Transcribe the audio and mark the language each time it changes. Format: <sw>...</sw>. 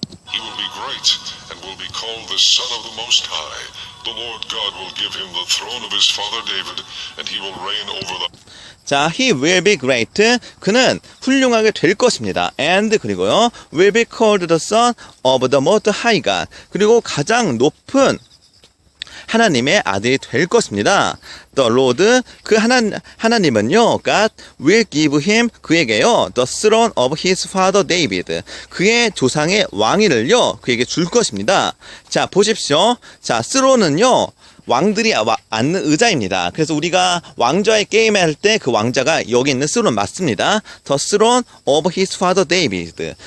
<en>He will be great and will be called the Son of the Most High. The Lord God will give him the throne of his father David, and he will reign over the...</en> <ko>자,</ko> <en>he will be great.</en> <ko>그는 훌륭하게 될 것입니다.</ko> <en>and</en> <ko>그리고요,</ko> <en>will be called the son of the most high God.</en> <ko>그리고 가장 높은 하나님의 아들이 될 것입니다.</ko> <en>The Lord,</en> <ko>그 하나님은요,</ko> <en>God will give him, 그에게요, the throne of his father David,</en> <ko>그의 조상의 왕위를요, 그에게 줄 것입니다. 자, 보십시오. 자, throne은요, 왕들이 앉는 의자입니다. 그래서 우리가 왕좌의 게임을 할 때 그 왕자가 여기 있는 스론 맞습니다.</ko> <en>The throne of his father David.</en>